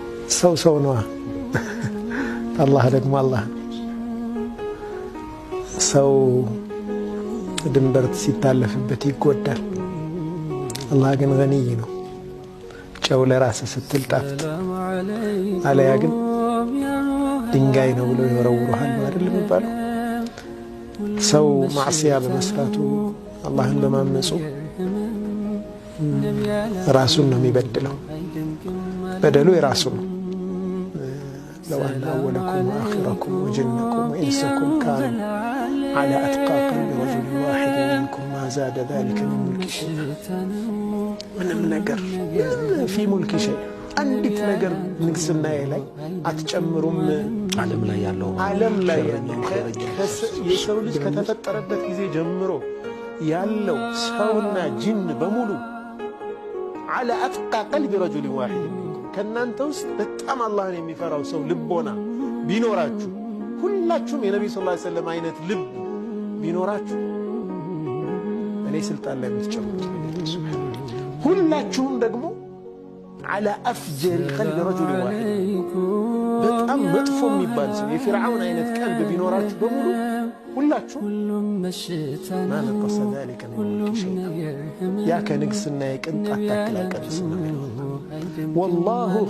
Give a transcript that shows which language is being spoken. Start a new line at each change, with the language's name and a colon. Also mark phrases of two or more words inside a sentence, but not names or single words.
Amharic: ሰው ነው አላህ ደግሞ አላህ ሰው ድንበር ሲታለፍበት ይጎዳል አላህ ግን ገኒይ ነው ጨው ለራስ ስትል ጣፍጥ አለያ ግን ድንጋይ ነው ብለው ይወረውሩሃል አይደል የሚባለው ሰው ማዕሲያ በመስራቱ አላህን በማመፁ ራሱን ነው የሚበድለው በደሉ የራሱ ነው
Arabic: لو أن أولكم وآخركم وجنكم وإنسكم كانوا على أتقى قلب رجل واحد منكم ما زاد ذلك من ملك شيء ولم نقر في ملك شيء
Amharic: አንዲት ነገር ንግስና ላይ አትጨምሩም ዓለም ላይ ያለው የሰው ልጅ ከተፈጠረበት ጊዜ ጀምሮ ያለው ሰውና ጂን በሙሉ
Arabic: على أتقى قلب رجل واحد
Amharic: ከናንተ ውስጥ በጣም አላህን የሚፈራው ሰው ልቦና ቢኖራችሁ ሁላችሁም የነብዩ
Arabic: صلى الله عليه وسلم
Amharic: አይነት ልብ ቢኖራችሁ እኔ ስልጣን ላይ የምትጨምሩት ሁላችሁም ደግሞ
Arabic: على أفجر قلب رجل واحد
Amharic: በጣም መጥፎ የሚባል ሰው የፊርዓውን አይነት ቀልብ ቢኖራችሁ በሙሉ ሁላችሁም
Arabic: ما نقص ذلك من ملك شيء
Amharic: ያ ከንግስና የቅንጣት ታክል አቀንስም والله